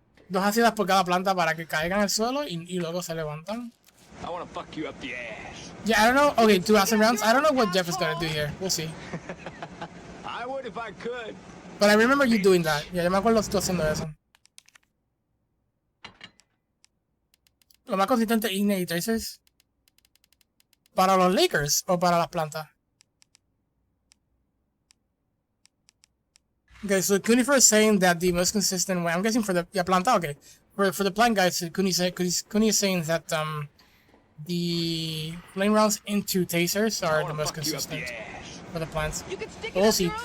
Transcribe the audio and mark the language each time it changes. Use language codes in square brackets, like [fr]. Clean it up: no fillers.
[es] Dos ácidas por cada planta para que caigan al suelo y luego se levantan. [en] I want to fuck you up the ass. Yeah, I don't know. Okay, 2 acid rounds. I don't know what Jeff is gonna do here. We'll see. I would if I could. But I remember you doing that. [es] Yeah, yo me acuerdo tú haciendo eso. Lo más consistente Ignite Tracers. ¿Para los Lakers o para las plantas? [en] Okay, so Kunifer is saying that the most consistent way, I'm guessing for the planta, okay. For the plant guys, Kuni is saying that the flame rounds into tasers are the most consistent for the plants. We'll see.